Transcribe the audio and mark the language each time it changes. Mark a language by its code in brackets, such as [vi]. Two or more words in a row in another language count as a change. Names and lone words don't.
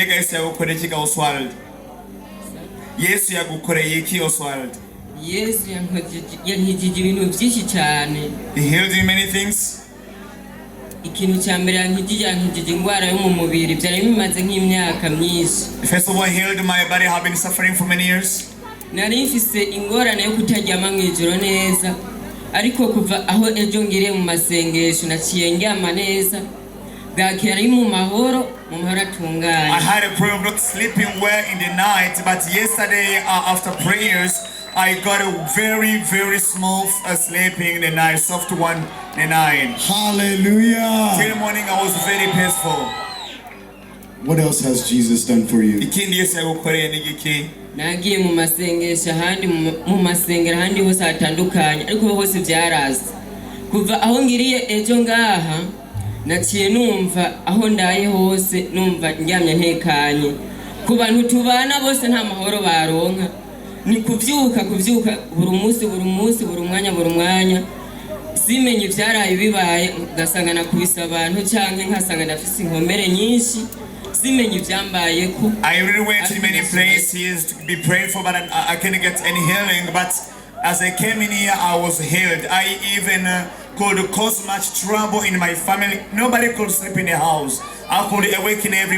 [en] Yes, Oswald. Yes, He healed you many things. First of all, he healed my body. I've been suffering for many years. [rn] ariko kuva aho ejo ngire mu masengesho naciye ndyama neza bwakira mu mahoro atunganye. [en] I had a problem of not sleeping well in the night, but yesterday after prayers I got a very, very smooth sleeping in the night, soft one in the night. Hallelujah. Till morning I was very peaceful. What else has Jesus done for you? [rn] Nagiye mu masengesho ahandi mu masengero ahandi hose hatandukanye ariko hose byaraza kuva aho ngiriye ejo ngaha naciye numva aho ndaye hose numva ndyamye ntekanye ku bantu tubana bose nta mahoro baronka ni kuvyuka buri munsi buri mwanya simenye ivyaraye bibaye gasanga nakubisa abantu canke nkasanga ndafise inkomere nyinshi. [en] I really went to many places to be prayed for, but I couldn't get any healing. But as I came in here, I was healed. I even could cause much trouble in my family. Nobody could sleep in the house. I could awaken everybody.